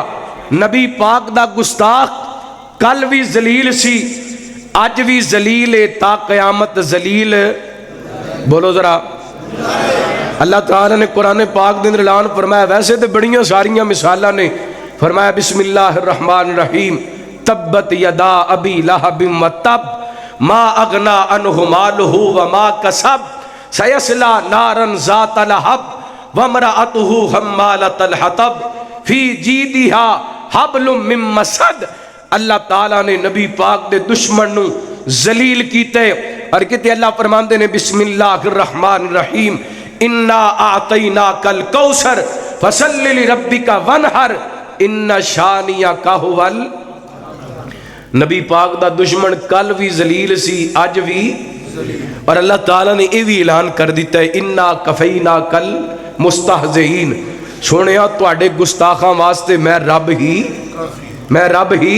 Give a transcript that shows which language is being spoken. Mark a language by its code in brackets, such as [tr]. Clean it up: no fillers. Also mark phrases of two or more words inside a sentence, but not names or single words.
[pa] نبی پاک دا گستاخ کل بھی ذلیل سی، اج بھی ذلیل ہے، تا قیامت ذلیل. بولو ذرا۔ اللہ تعالیٰ نے قرآن پاک دے اندر اعلان فرمایا، ویسے تو بڑیاں ساریاں مثالاں نے، فرمایا [ar] بسم الله الرحمن الرحيم تبت يدا أبي لهب و تب ما أغنى عنه ماله و ما كسب سيصلى نارا ذات لهب و امرأته حمالة الحطب في جيدها حبل من مسد. [pa] اللہ تعالیٰ نے نبی پاک دے دشمن نوں ذلیل کیتے اور کتے اللہ فرماندے نے [ar] بسم الله الرحمن الرحيم إنا أعطيناك الكوثر فصل لربك وانحر إن شانئك هو. [pa] نبی پاک دا دشمن کل بھی ذلیل سی، اج بھی. اور اللہ تعالیٰ نے یہ بھی اعلان کر دتا ہے [ar] إنا كفيناك المستهزئين, [pa] سنیا تہاڈے گستاخاں واسطے میں رب ہی.